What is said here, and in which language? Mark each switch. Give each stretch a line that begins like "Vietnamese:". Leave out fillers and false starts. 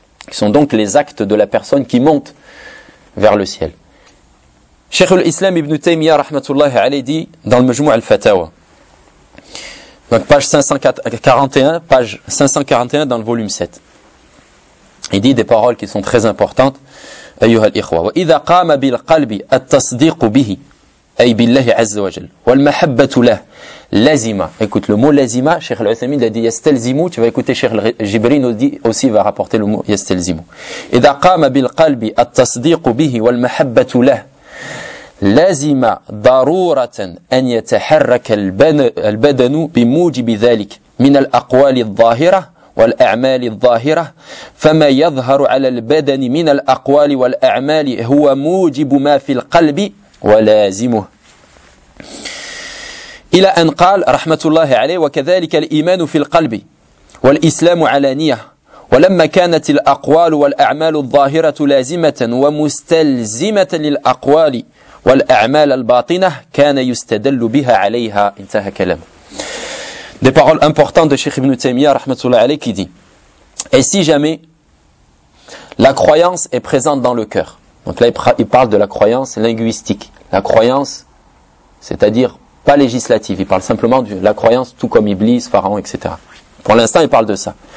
French: Ce sont donc les actes de la personne qui montent vers le ciel. Cheikh al-Islam ibn Taymiyyah rahmatullah alayhi dit dans le Majmou' al-Fatawa. Donc page 541 dans le volume 7. Il dit des paroles qui sont très importantes.
Arabic: أيها الإخوة وإذا قام بالقلب التصديق به أي بالله عز وجل والمحبة له لازمة.
French: Écoute le mot لازمة. Cheikh Al-Uthaymin a dit يستلزمو. Tu vas écouter Cheikh Jibrin aussi va rapporter le mot يستلزمو.
Arabic: إذا قام بالقلب التصديق به والمحبة له لازمة ضرورة أن يتحرك البدن بموجب ذلك من الأقوال الظاهرة والأعمال الظاهرة فما يظهر على البدن من الأقوال والأعمال هو موجب ما في القلب ولازمه إلى أن قال رحمة الله عليه وكذلك الإيمان في القلب والإسلام علانية ولما كانت الأقوال والأعمال الظاهرة لازمة ومستلزمة للأقوال والأعمال الباطنة كان يستدل بها عليها انتهى كلامه.
French: Des paroles importantes de Cheikh Ibn Taymiyyah, rahmatullah alayhi, qui dit « Et si jamais la croyance est présente dans le cœur ?» Donc là, il parle de la croyance linguistique. La croyance, c'est-à-dire pas législative. Il parle simplement de la croyance, tout comme Iblis, Pharaon, etc. Pour l'instant, il parle de ça.